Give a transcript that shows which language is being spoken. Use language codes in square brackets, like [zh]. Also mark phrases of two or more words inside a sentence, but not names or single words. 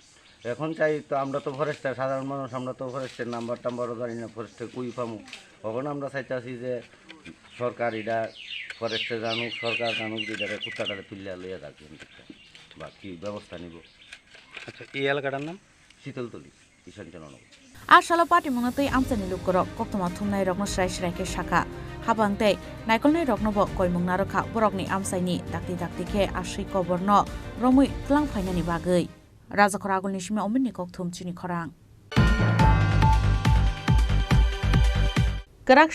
[bn] এখন চাই তো আমরা তো ফরেস্টার সাধারণ মানুষ আমরা তো ফরেস্টের নাম্বার টাম্বারও জানি না ফরেস্টের কুই পামু তখন আমরা চাইতেছি যে সরকার এটা ফরেস্টে জানুক সরকার জানুক যে এটা কুত্তাটারে তুলিয়া লইয়া যাক বা কী ব্যবস্থা নিব আচ্ছা এই এলাকাটার নাম শীতলতলি ঈশানচন্দ্রনগর [trp] Asala pati mungatei amsani lukurok koktuma thumnai rokno srai sraike shaka habangtei naikolnai rokno bo koimung narokha borokni amsaini dakti dakti khe asei koborno romui tlang phainani bagei Raja Khoragul Nishime Omini Kokthum Chini Khorang Kerak